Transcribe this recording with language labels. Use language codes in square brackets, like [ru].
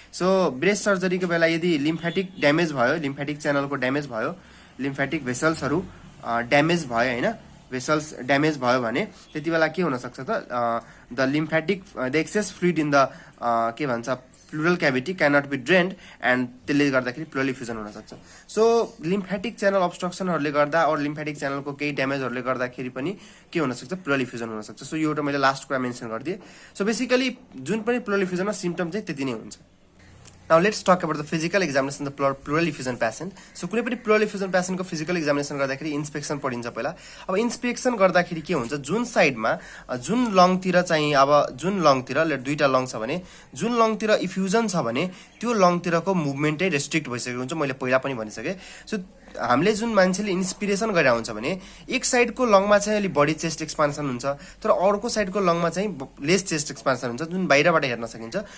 [ne] So breast सर्जरीको बेला यदि lymphatic damage भयो, लिम्फेटिक च्यानलको ड्यामेज भयो, लिम्फेटिक भेसल्सहरू ड्यामेज भयो हैन, भेसल्स ड्यामेज भयो भने त्यति बेला के हुन सक्छ त, [en] the lymphatic the excess fluid in the [ne] के भन्छ [en] pleural cavity can not be drained and [ne] त्यसले गर्दाखेरि प्लुरल इफ्युजन हुन सक्छ। सो लिम्फेटिक च्यानल अब्स्ट्रक्सनहरूले गर्दा और लिम्फेटिक च्यानलको केही ड्यामेजहरूले गर्दाखेरि पनि के हुन सक्छ, प्लुरल इफ्युजन हुन सक्छ। सो यो एउटा मैले लास्ट कुरा मेन्सन गरिदिएँ। सो बेसिकली जुन पनि प्लुरल इफ्युजनमा सिम्पटम चाहिँ त्यति नै हुन्छ। [en] Now let's talk about the physical examination of the pleural effusion patient. So कुनै पनि pleural effusion patient को physical examination गर्दाखेरि inspection [ne] पढिन्छ पहिला। अब inspection गर्दाखेरि के हुन्छ, जुन साइडमा जुन लङतिर चाहिँ, अब जुन लङतिर दुईटा लङ छ भने जुन लङतिर इफ्युजन छ भने त्यो लङतिरको मुभमेन्टै रेस्ट्रिक्ट भइसकेको हुन्छ, मैले पहिला पनि भनिसकेँ। सो हामीले जुन मान्छेले इन्स्पिरेसन गरेर हुन्छ भने एक साइडको लङमा चाहिँ अलि बढी चेस्ट एक्सपान्सन हुन्छ, तर अर्को साइडको लङमा चाहिँ लेस चेस्ट एक्सपान्सन हुन्छ, जुन बाहिरबाट हेर्न सकिन्छ।